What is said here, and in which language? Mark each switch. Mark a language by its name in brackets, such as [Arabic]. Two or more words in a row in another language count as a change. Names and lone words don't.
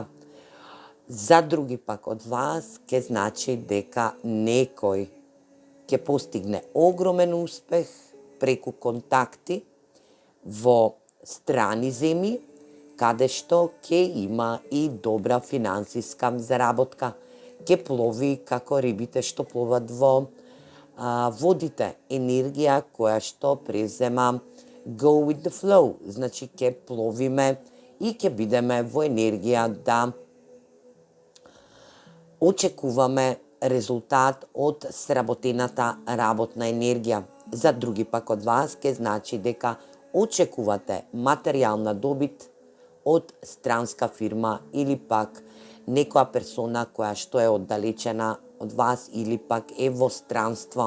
[Macedonian] За други пак од вас ќе значи дека некој ќе постигне огромен успех преку контакти во страни земји, каде што ќе има и добра финансиска заработка. Ќе плови како рибите што пловат во водите, енергија која што презема [English] go with the flow, [Macedonian] значи ќе пловиме и ќе бидеме во енергија да очекуваме резултат од сработената работна енергија. За други пак од вас ќе значи дека очекувате материјална добит од странска фирма или пак некоја персона која што е оддалечена од вас или пак е во странство.